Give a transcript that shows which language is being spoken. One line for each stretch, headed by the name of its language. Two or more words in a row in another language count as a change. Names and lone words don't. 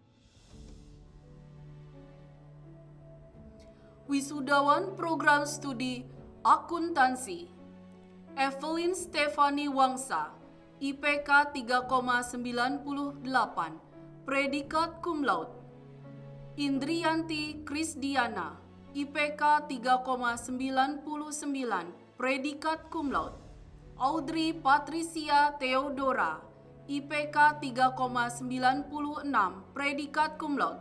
Indonesian: Wisudawan Program Studi Akuntansi Evelyn Stefani Wangsa, IPK 3,98, Predikat
Latin: Cum Laude.
Indonesian: Indriyanti Krisdiana, IPK 3,99, Predikat
Latin: Cum Laude.
Indonesian: Audrey Patricia Theodora, IPK 3,96, Predikat
Latin: Cum Laude.